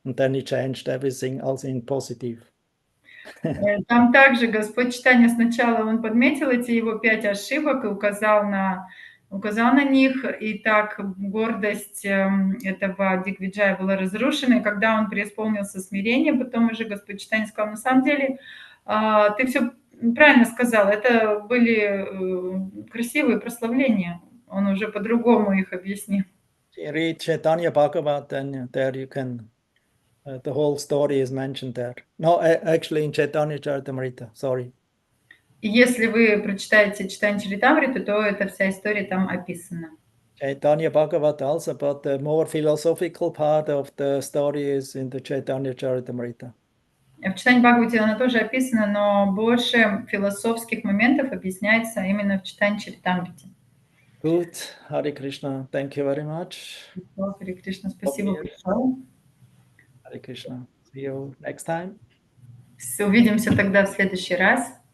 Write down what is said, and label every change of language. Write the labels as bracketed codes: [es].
[en] And then he changed everything also in positive. [ru] Там также Господь Читания сначала он подметил эти его 5 ошибок и указал на них, и так гордость этого Дигвиджая была разрушена, и когда он преисполнился смирения, потом уже Господь Читания сказал, на самом деле, ты все правильно сказал, это были красивые прославления, он уже по-другому их объяснил. [en] You read Chaitanya Bhagavat, then there you can, the whole story is mentioned there. No, actually in Chaitanya Charitamrita, sorry. [ru] И если вы прочитаете Читание Чаритамриту, то эта вся история там описана. [en] Chaitanya Bhagavat also, but the more philosophical part of the story is in the Chaitanya Charitamrita. [ru] В Читании Бхагавати она тоже описана, но больше философских моментов объясняется именно в Читании Чаритамрите. [en] Good, Hare Krishna, thank you very much. [ru] Харе Кришна, спасибо большое. [en] Hare Krishna, see you next time. [ru] Увидимся тогда в следующий раз.